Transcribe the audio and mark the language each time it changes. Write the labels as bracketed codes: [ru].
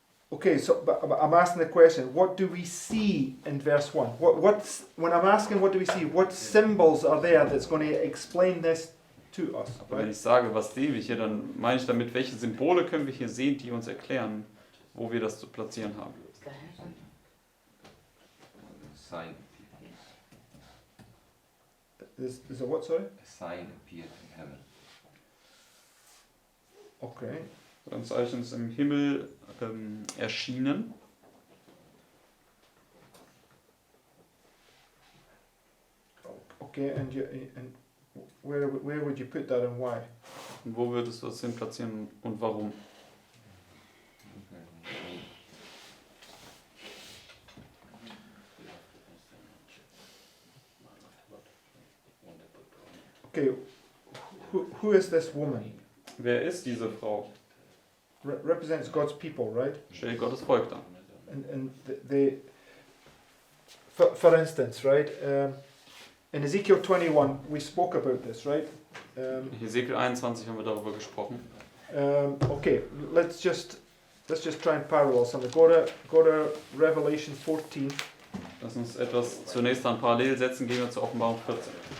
[en] Okay, so but I'm asking the question, what do we see in verse 1? When I'm asking what do we see, what symbols are there that's going to explain this to us, [de] Aber wenn [en] right? [de] ich sage, was sehen wir hier, dann meine ich damit, welche Symbole können wir hier sehen, die uns erklären, wo wir das zu platzieren haben. [en] Sign, Is a what, sorry? a sign appeared in heaven. Okay. [de] Ein Zeichen ist im Himmel erschienen. [en] Okay, and where would you put that and why? [de] Und wo würdest du das hin platzieren und warum? [en] Okay, who is this woman? [de] Wer ist diese Frau? [en] Represents God's people, right? [de] Stellt Gottes Volk dar. [en] And for instance, right? In Ezekiel 21, we spoke about this, right? [de] Hesekiel 21 haben wir darüber gesprochen. [en] Okay, let's just try and parallel something. Go to Revelation 14. [de] Lass uns etwas zunächst an parallel setzen, gehen wir zur Offenbarung 14.